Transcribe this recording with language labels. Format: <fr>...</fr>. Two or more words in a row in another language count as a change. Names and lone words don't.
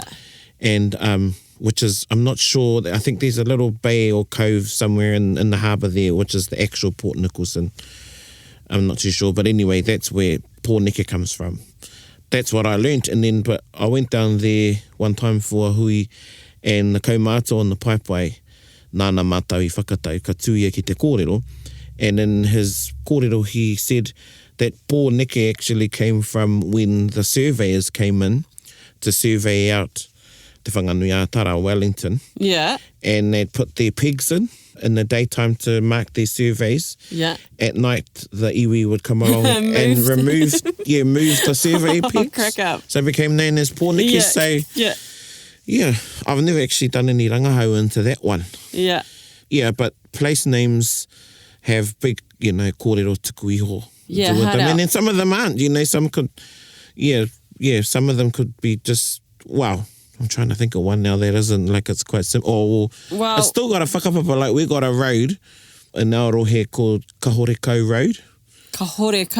<en>And which is, I'm not sure, I think there's a little bay or cove somewhere in the harbour there, which is the actual Port Nicholson. I'm not too sure, but anyway, that's where pōneke comes from. That's what I learnt, and then, but I went down there one time for a hui, and the kaumātua on the paipai,</en> <mi>nāna mātau I whakatau, ka tūia ki te kōrero,</mi> <en>and in his kōrero he said that pōneke actually came from when the surveyors came in to survey out te whanganui Atara, Wellington, Yeah. and they'd put their pigs in the daytime to mark their surveys. Yeah. At night, the iwi would come along and move the survey pigs. Crack up. So it became known as pōneke. Yeah. So, Yeah. I've never actually done any rangahau into that one. Yeah. Yeah, but place names have big,</en> <mi>kōrero tuku iho.</mi> <en>Yeah, to with hard them. out. And then some of them aren't, some could, some of them could be just, wow. I'm trying to think of one now that isn't, like, it's quite simple. Well, it's still got a whakapapa, like, we got a road in Aotearoa called Kahoreko Road. Kahoreko.</en>